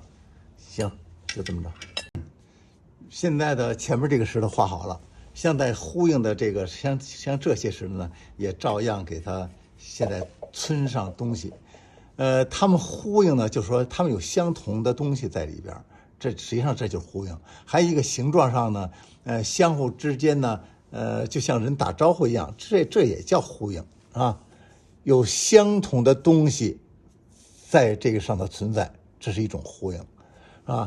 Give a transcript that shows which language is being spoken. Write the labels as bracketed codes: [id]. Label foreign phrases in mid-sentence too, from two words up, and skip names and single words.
[zh] 行，就這麼着。現在的前面這個石頭畫好了，像在呼應的這個像這些石頭呢，也照樣給它現在村上東西。他們呼應呢，就是說他們有相同的東西在裡邊，這實際上這就是呼應。還有一個形狀上呢，相互之間呢，就像人打招呼一樣，這也叫呼應啊。有相同的東西在這個上頭存在，這是一種呼應啊。